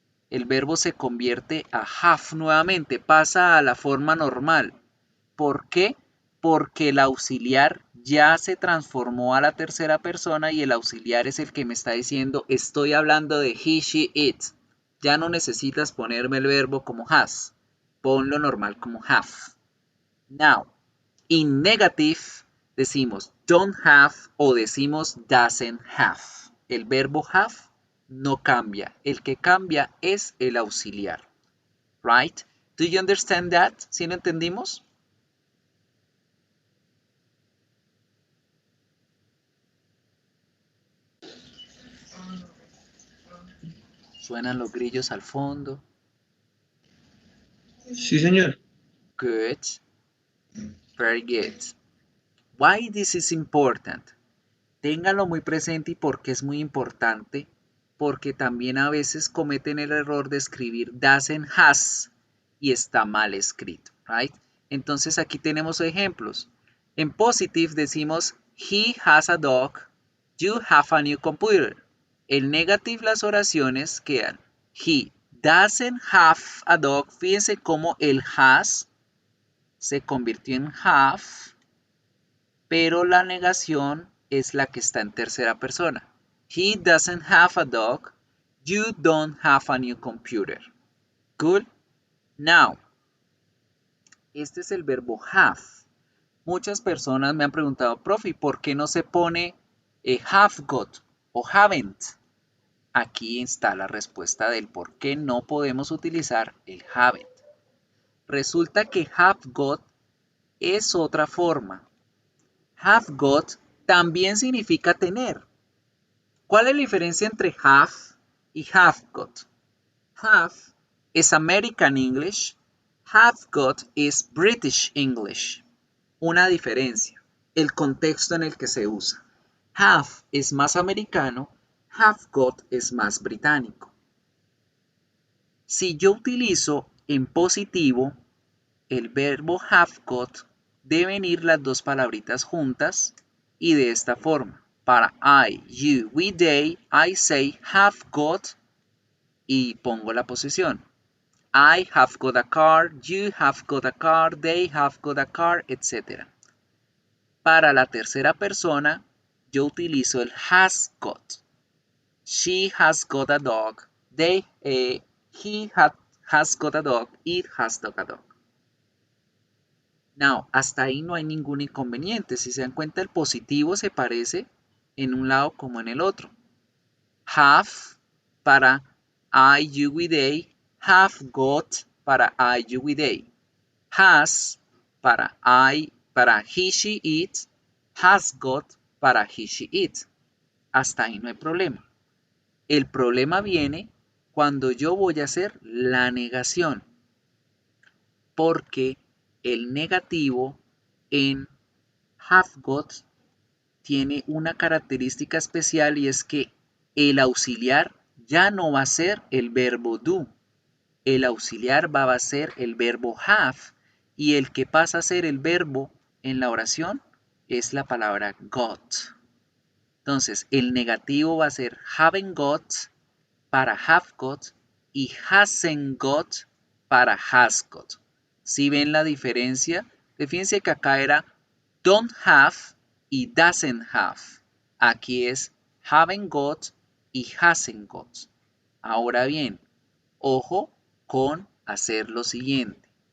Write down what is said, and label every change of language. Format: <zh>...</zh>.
<es>El verbo se convierte a have nuevamente, pasa a la forma normal. ¿Por qué? Porque el auxiliar ya se transformó a la tercera persona y el auxiliar es el que me está diciendo, estoy hablando de he, she, it. Ya no necesitas ponerme el verbo como has. Ponlo normal como have.</es> <en>Now, in negative</en> <es>decimos</es> <en>don't have</en> <es>o decimos</es> <en>doesn't have.</en> <es>El verbo have no cambia. El que cambia es el auxiliar.</es> <en>Right? Do you understand that?</en> <es>¿Sí lo entendimos? Suenan los grillos al fondo. Sí, señor.</es> <en>Good. Very good. Why this is important?</en> <es>Ténganlo muy presente y porque es muy importante, porque también a veces cometen el error de escribir doesn't has y está mal escrito, right? Entonces aquí tenemos ejemplos. En</es> <en>positive</en> <es>decimos</es> <en>he has a dog, you have a new computer.</en> <es>En</es> <en>negative</en> <es>las oraciones quedan</es> <en>he doesn't have a dog.</en> <es>Fíjense cómo el has se convirtió en have, pero la negación es la que está en tercera persona.</es> <en>He doesn't have a dog. You don't have a new computer. Good. Now,</en> <es>este es el verbo have. Muchas personas me han preguntado, profe, ¿por qué no se pone have got o haven't? Aquí está la respuesta del por qué no podemos utilizar el haven't. Resulta que have got es otra forma. Have got también significa tener. ¿Cuál es la diferencia entre have y have got?</es> <en>Have</en> <es>es</es> <en>American English. Have got</en> <es>es</es> <en>British English.</en> <es>Una diferencia, el contexto en el que se usa. Have es más americano, have got es más británico. Si yo utilizo en positivo el verbo have got, deben ir las dos palabritas juntas y de esta forma. Para</es> <en>I, you, we, they, I say have got</en> <es>y pongo la posición.</es> <en>I have got a car, you have got a car, they have got a car, etc.</en> <es>Para la tercera persona, yo utilizo el has got.</es> <en>She has got a dog, he has got a dog, it has got a dog.</en> <es>Now, hasta ahí no hay ningún inconveniente. Si se dan cuenta, el positivo se parece en un lado como en el otro.</es> <en>Have</en> <es>para</es> <en>I, you, we, they. Have got</en> <es>para</es> <en>I, you, we, they. Has</en> <es>para</es> <en>he, she, it. Has got</en> <es>para</es> <en>he, she, it.</en> <es>Hasta ahí no hay problema. El problema viene cuando yo voy a hacer la negación. Porque el negativo en have got tiene una característica especial y es que el auxiliar ya no va a ser el verbo do. El auxiliar va a ser el verbo have y el que pasa a ser el verbo en la oración es la palabra got. Entonces, el negativo va a ser haven't got para have got y hasn't got para has got. ¿Sí ven la diferencia? Fíjense que acá era don't have y doesn't have. Aquí es</es> <en>haven't got</en> <es>y</es> <en>hasn't got.</en> <es>Ahora bien, ojo con hacer lo siguiente.</es>